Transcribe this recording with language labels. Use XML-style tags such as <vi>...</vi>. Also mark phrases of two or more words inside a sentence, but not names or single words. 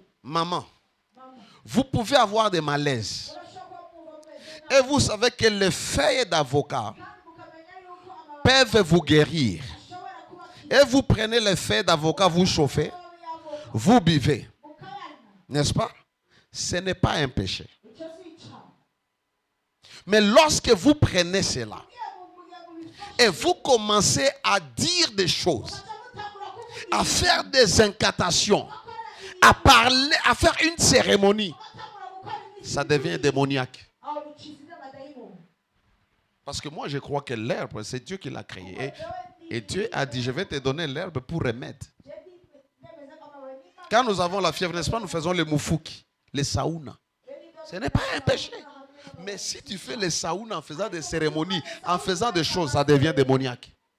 <fr>Maman,</fr> <rn>Mama,</rn> <fr>vous pouvez avoir des malaises.</fr> <rn>urashobora kumva mumeze</rn> <fr>Et</fr> <rn>nabi</rn> <fr>vous savez que les feuilles d'avocat</fr> <rn>kandi mukamenya yuko amababi</rn> <fr>peuvent vous guérir.</fr> <rn>ashobora kubakira</rn> <fr>Et vous prenez les feuilles d'avocat, vous chauffez,</fr> <rn>amababi y'avoka</rn> <fr>vous buvez.</fr> <rn>mukayanywa.</rn> <fr>N'est-ce pas? Ce n'est pas un péché.</fr> <rn>Icyo si icyaha.</rn> <fr>Mais lorsque vous prenez cela</fr> <rn>Mugiye mu bifasha</rn> <fr>et vous commencez à dire des choses,</fr> <rn>mukaza mutangura kuvuga</rn> <fr>à faire des incantations,</fr> <rn>gukora ibi</rn> <fr>à parler, à faire une cérémonie,</fr> <rn>mugatangura gukora ibintu</rn> <fr>ça devient démoniaque.</fr> <rn>aho bikiza n'amadayimoni.</rn> <fr>Parce que moi, je crois que l'herbe, c'est Dieu qui l'a créée. Et Dieu a dit, je vais te donner l'herbe pour remède. Quand nous avons la fièvre, n'est-ce pas, nous faisons les moufouki, les saounas. Ce n'est pas un péché. Mais si tu fais les saounas en faisant des cérémonies, en faisant des choses, ça devient démoniaque.</fr>